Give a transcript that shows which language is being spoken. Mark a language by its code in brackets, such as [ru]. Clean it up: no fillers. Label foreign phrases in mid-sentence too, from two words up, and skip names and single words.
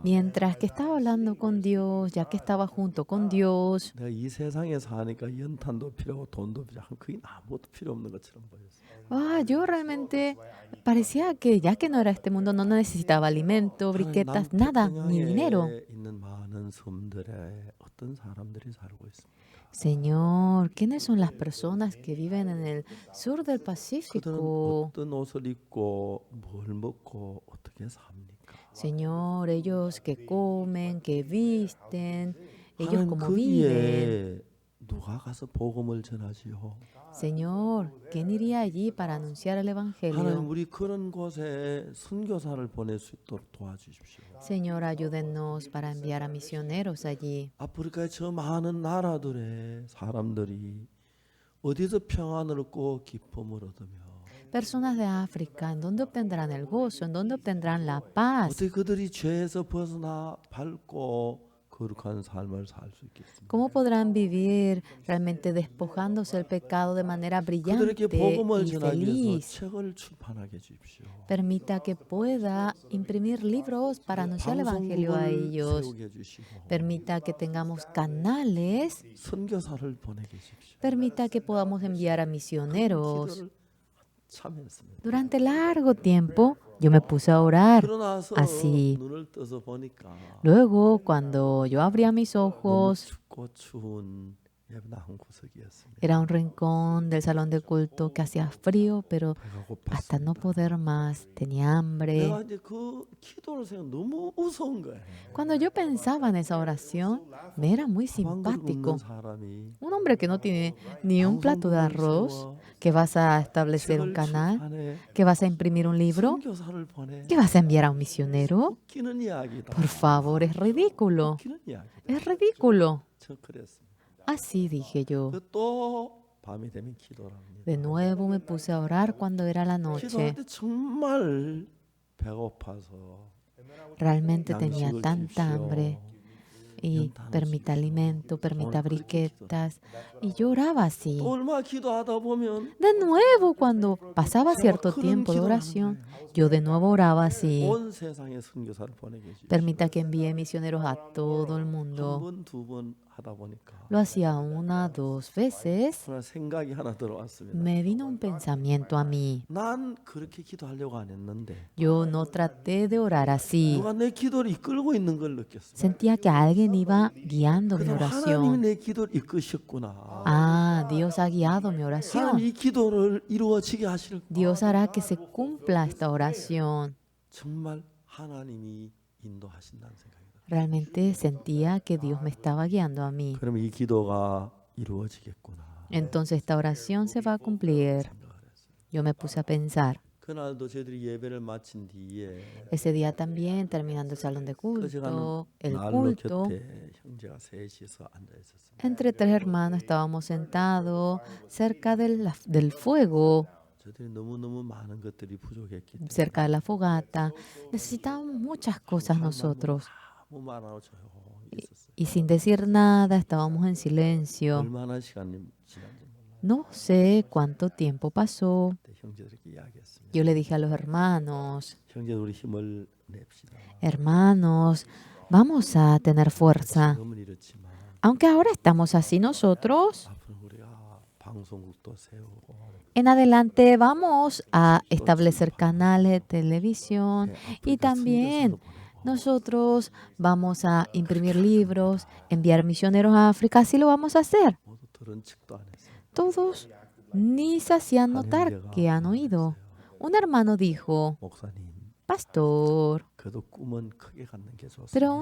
[es] Mientras que estaba hablando con Dios, ya que estaba junto con Dios, [ko] 내가 이 세상에 사니까 연탄도 필요하고 돈도 필요하고 그게 아무것도 필요 없는 것처럼 보였어요. [es] yo realmente parecía que ya que no era este mundo, no necesitaba alimento, [ko] 하나님 [es] briquetas, nada, ni dinero. [ko] 남태평양에 있는 많은 섬들에 어떤 사람들이 살고 있습니다. [es] Señor, ¿quiénes son las personas que viven en el sur del [ko] 그들은 [es] Pacífico? [ko] 어떤 옷을 입고 뭘 먹고 어떻게 삽니까? [es] Señor, ellos que comen, que visten, ellos [ko] 하나님 [es] como viven. [ko] 거기에 누가 가서 복음을 전하지요? [es] Señor, ¿quién iría allí para anunciar el [ko] 하나님 [es] Evangelio? [ko] 우리 그런 곳에 선교사를 보낼 수 있도록 도와주십시오. [es] Señor, ayúdennos para enviar a misioneros allí. [ko] 아프리카의 저 많은 나라들의 사람들이 어디서 평안을 얻고 기쁨을 얻으며 [es] Personas de África, ¿en dónde obtendrán el gozo? ¿En dónde obtendrán la paz? [ko] 어떻게 그들이 죄에서 벗어나 밝고 거룩한 삶을 살 수 있겠습니까? [es] ¿Cómo podrán vivir realmente despojándose del pecado de manera brillante [ko] 그들에게 복음을 [es] y [ko] 전하기 위해서 [es] feliz? [ko] 책을 출판하게 해주십시오. [es] Permita que pueda imprimir libros para anunciar el Evangelio a [ko] 방송국을 [es] ellos. [ko] 세우게 해주시고 [es] Permita que tengamos canales. [ko] 선교사를 보내게 해주십시오. [es] Permita que podamos enviar a misioneros. [ko] 기도를 참했습니다. [es] Durante largo tiempo yo me puse a orar [ko] 그러나서 [es] así. [ko] 눈을 떠서 보니까 [es] Luego, cuando yo abría mis [ko] 너무 [es] ojos, [ko] 춥고 추운 예배당 구석이었습니다. [es] era un rincón del salón de culto que hacía frío, pero [ko] 배가 [es] hasta no [ko] 고팠습니다. [es] poder más. Tenía hambre. [ko] 내가 이제 그 기도를 생각 너무 무서운 거예요. [es] Cuando yo pensaba en esa oración, me era muy [ko] 밥한 그릇 [es] simpático. [ko] 먹는 사람이 [es] Un hombre que no tiene ni un plato de arroz, que vas a establecer un [ko] 책을 [es] canal, [ko] 출판해 [es] que vas a imprimir un libro, [ko] 선교사를 보내 [es] que vas a enviar a un misionero. [ko] 웃기는 이야기다. [es] Por favor, es ridículo. [ko] 웃기는 이야기다. [es] Es ridículo. [ko] 저 그랬습니다. [es] Así dije yo. [ko] 또 밤이 되면 기도를 합니다. [es] De nuevo me puse a orar cuando era la noche. [ko] 기도할 때 정말 배고파서 [es] Realmente tenía [ko] 양식을 [es] tanta [ko] 주십시오. [es] hambre. Y permita alimento, permita briquetas. Y yo oraba así. [ko] 또 얼마 기도하다 보면 [es] De nuevo, cuando pasaba cierto tiempo de oración, yo de nuevo oraba así. [ko] 온 세상에 선교사를 보내게 해주십시오. [es] Permita que envíe misioneros a todo el mundo. [ko] 한 번, 두 번 하다 보니까 [es] Lo hacía una, dos veces. [ko] 그러나 생각이 하나 들어왔습니다. [es] Me vino un pensamiento a mí. [ko] 난 그렇게 기도하려고 안 했는데 [es] Yo no traté de orar así. [ko] 누가 내 기도를 이끌고 있는 걸 느꼈어요. [es] Sentía que alguien iba guiando mi [ko] 그래서 하나님이 [es] oración. [ko] 내 기도를 이끄셨구나. [es] Ah, Dios ha guiado mi [ko] 하나님 [es] oración. [ko] 이 기도를 이루어지게 하실 [es] Dios hará que se cumpla esta oración. [ko] 정말 하나님이 인도하신다는 생각이 들어요. [es] Realmente sentía que Dios me estaba guiando a mí. [ko] 그럼 이 기도가 이루어지겠구나. [es] Entonces esta oración se va a cumplir. [ko] 생각을 했어요. [es] Yo me puse a pensar. [ko] 그날도 저희들이 예배를 마친 뒤에 [es] Ese día también, terminando el salón de [ko] 꺼져가는 [es] culto, el [ko] 난로 [es] culto, [ko] 곁에 형제가 셋이서 앉아 있었습니다. [es] entre tres hermanos estábamos sentados cerca del fuego, [ko] 저희들이 너무너무 많은 것들이 부족했기 때문에 [es] cerca de la fogata. Necesitábamos muchas cosas nosotros. [ko] 아무 말 안 하고 조용히 있었어요. [es] Y sin decir nada, estábamos en silencio. [ko] 얼마나 시간이 지난지 몰라요. [es] No sé cuánto tiempo pasó. [ko] 그때 형제들에게 이야기했습니다. [es] Yo le dije a los hermanos, [ko] 형제 우리 힘을 냅시다. [es] hermanos, vamos a tener fuerza. [ko] 지금은 이렇지만 [es] Aunque ahora estamos así nosotros, [ko] 앞으로 우리가 방송국도 세우고 [es] en adelante vamos a establecer canales de televisión y [ko] 아프리카 [es] también [ko] 선교사도 보내고 [es] nosotros vamos a imprimir libros, enviar misioneros a África, así lo vamos a hacer. [ko] 모두 들은 척도 안 했어요. [es] Todos ni se hacían notar que han oído. Un hermano dijo, [ko] 목사님, [es] pastor, [ko] 그래도 꿈은 크게 갖는 게 좋습니다.